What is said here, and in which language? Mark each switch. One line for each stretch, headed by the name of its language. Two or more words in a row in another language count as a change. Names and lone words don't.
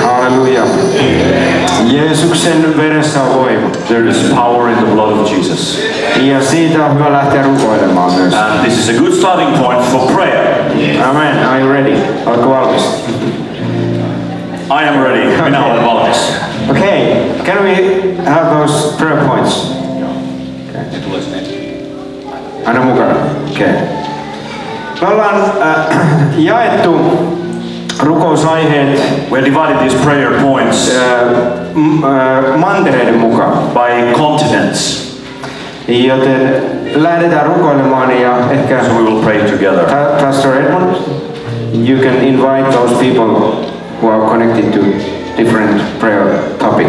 Finnish: Halleluja. Jeesuksen veressä on voima.
English: There is power in the blood of Jesus.
Finnish: Ja siitä on hyvä lähteä rukoilemaan myös.
English: And this is a good starting point for prayer. Amen. Are you ready?
Finnish: Oletko valmis?
English: I am ready.
Finnish: Minä olen valmis.
English: Okay. Can we have those prayer points?
Finnish: Aina mukana. Okay. Me ollaan jaettu rukousaiheet.
English: We divided these prayer points
Finnish: mantereiden mukaan.
English: by continents.
Finnish: Joten lähdetään rukoilemaan ja ehkä
English: So we will pray together. Pastor Edmund, you can invite those people who are connected to different prayer topics.